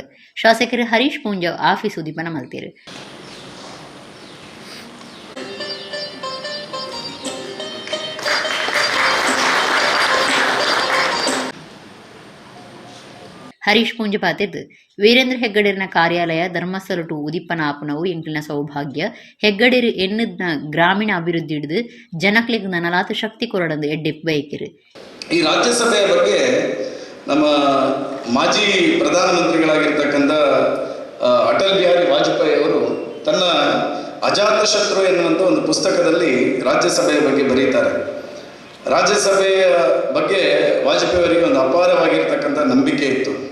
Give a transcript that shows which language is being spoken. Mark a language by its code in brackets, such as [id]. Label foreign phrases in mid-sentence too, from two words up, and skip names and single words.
[tcy] ಶಾಸಕರು ಹರೀಶ್ ಪೂಂಜ ಆಫೀಸ್ ಉದಿಪನ ಮಲ್ತೇರು. ಹರೀಶ್ ಪೂಂಜ ಪಾತಿರ್ದು ವೀರೇಂದ್ರ ಹೆಗ್ಗಡೆರ್ನ ಕಾರ್ಯಾಲಯ ಧರ್ಮಸ್ಥಳ ಟು ಉದಿಪ್ಪನ ಆಪುನವು ಎಂಕ್ಲಿನ ಸೌಭಾಗ್ಯ ಹೆಗ್ಗಡೆರು ಎನ್ನದ್ನ ಗ್ರಾಮೀಣ ಅಭಿವೃದ್ಧಿ ಹಿಡಿದು ಜನಕ್ಲಿಗೆ ನನಲಾತ ಶಕ್ತಿ ಕೊರಡಂದು ಎಡ್ಡೆ ಬಯಕಿರು. [kn] ಈ ರಾಜ್ಯಸಭೆಯ ಬಗ್ಗೆ ನಮ್ಮ ಮಾಜಿ ಪ್ರಧಾನಮಂತ್ರಿಗಳಾಗಿರ್ತಕ್ಕಂಥ ಅಟಲ್ ಬಿಹಾರಿ ವಾಜಪೇಯಿ ಅವರು ತನ್ನ ಅಜಾತಶತ್ರು ಎನ್ನುವಂಥ ಒಂದು ಪುಸ್ತಕದಲ್ಲಿ ರಾಜ್ಯಸಭೆಯ ಬಗ್ಗೆ ಬರೀತಾರೆ. ರಾಜ್ಯಸಭೆಯ ಬಗ್ಗೆ ವಾಜಪೇಯಿ ಅವರಿಗೆ ಒಂದು ಅಪಾರವಾಗಿರ್ತಕ್ಕಂಥ ನಂಬಿಕೆ ಇತ್ತು.